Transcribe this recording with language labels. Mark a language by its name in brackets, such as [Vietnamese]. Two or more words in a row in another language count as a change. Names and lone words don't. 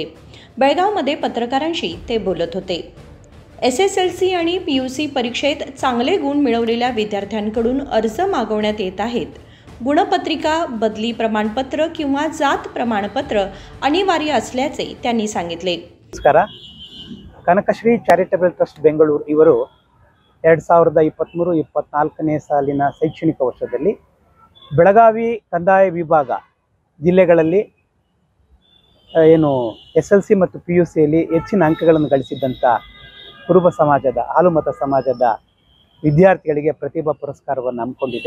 [Marathi] बेळगावमध्ये पत्रकारांशी ते बोलत होते। SSLC आणि PUC परीक्षेत चांगले गुण मिळवलेल्या विद्यार्थ्यांकडून अर्ज मागवण्यात येत आहेत। गुणपत्रिका, बदली प्रमाणपत्र किंवा जात प्रमाणपत्र अनिवार्य असल्याचे त्यांनी सांगितले। नमस्कार, [Kannada] ಕನಕಶ್ರೀ ಚಾರಿಟಬಲ್ ಟ್ರಸ್ಟ್ ಬೆಂಗಳೂರು ಇವರು 2023-24ನೇ ಸಾಲಿನ ಶೈಕ್ಷಣಿಕ ವರ್ಷದಲ್ಲಿ ಬೆಳಗಾವಿ ಕಂದಾಯ ವಿಭಾಗ ಜಿಲ್ಲೆಗಳಲ್ಲಿ ಏನು SLC ಮತ್ತು PUCಯಲ್ಲಿ ಹೆಚ್ಚಿನ ಅಂಕಗಳನ್ನು ಗಳಿಸಿದಂಥ ಕುರುಬ ಸಮಾಜದ ಹಾಲುಮತ ಸಮಾಜದ ವಿದ್ಯಾರ್ಥಿಗಳಿಗೆ ಪ್ರತಿಭಾ ಪುರಸ್ಕಾರವನ್ನು ಹಮ್ಮಿಕೊಂಡಿದೆ।